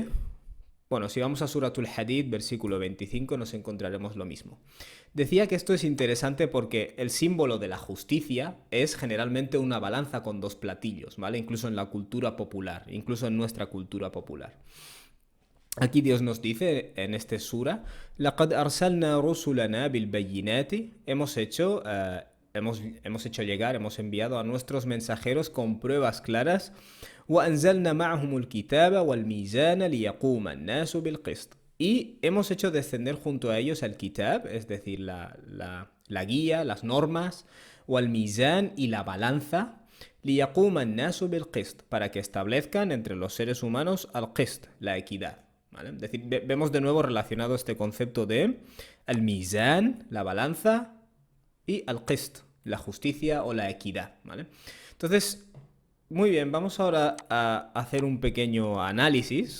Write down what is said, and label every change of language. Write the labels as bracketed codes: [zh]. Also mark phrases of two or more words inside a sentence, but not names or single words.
[es] Bueno, si vamos a Suratul Hadid, versículo 25, nos encontraremos lo mismo. Decía que esto es interesante porque el símbolo de la justicia es generalmente una balanza con dos platillos, ¿vale? Incluso en la cultura popular, incluso en nuestra cultura popular. Aquí Dios nos dice en este sura: [ar] لَقَدْ أَرْسَلْنَا رُسُلَنَا بِالْبَيِّنَاتِ. [es] Hemos hecho llegar, hemos enviado a nuestros mensajeros con pruebas claras. [ar] وَأَنزَلْنَا مَعَهُمُ الْكِتَابَ وَالْمِيزَانَ لِيَقُومَ النَّاسُ بِالْقِسْطِ. [es] Y hemos hecho descender junto a ellos el kitab, es decir, la guía, las normas, o el mizan y la balanza, [ar] لِيَقُومَ النَّاسُ بِالْقِسْطِ, [es] para que establezcan entre los seres humanos al qist, la equidad. ¿Vale? Es decir, vemos de nuevo relacionado este concepto de el mizan, la balanza, y al qist, la justicia o la equidad, ¿vale? Entonces, muy bien, vamos ahora a hacer un pequeño análisis.